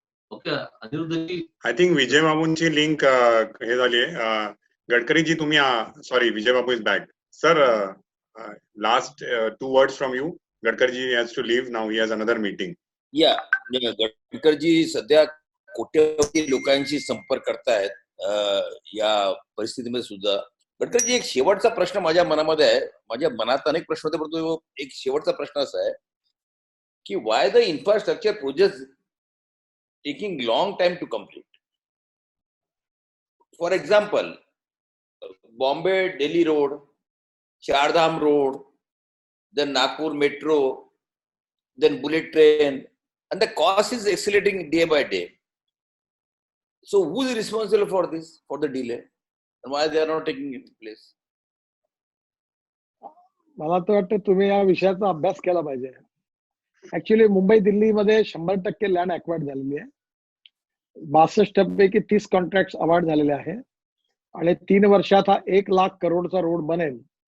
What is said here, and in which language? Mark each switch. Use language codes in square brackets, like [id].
[mr] Okay अनिरुद्धजी. [en] I think [mr] विजयबाबूंची link हे झाली आहे. गडकरीजी तुम्ही, sorry, विजयबाबू [en] Is back. Sir, last 2 words from you. Gadkariji has to leave now. He has another meeting. [mr] या गडकरजी सध्या कोट्यवधी लोकांशी संपर्क करतायत या परिस्थितीमध्ये सुद्धा. गडकरजी, एक शेवटचा प्रश्न माझ्या मनामध्ये आहे. माझ्या मनात अनेक प्रश्न होते, परंतु एक शेवटचा प्रश्न असा आहे की [en] Why the infrastructure project taking long time to complete. For example, Bombay-Delhi road, Chardham road, then Nagpur metro, then bullet train, and the cost is escalating day by day. So who is responsible for this, for the delay, and why they are not taking it place? [mr] मला तर वाटतं तुम्ही या विषयाचा अभ्यास केला पाहिजे. Actually Mumbai दिल्लीमध्ये 100% लँड अक्वायर्ड झालेली आहे. 62 पैकी 30 कॉन्ट्रॅक्ट अवॉर्ड झालेले आहे आणि 3 वर्षात हा 1 लाख करोडचा रोड बनेल.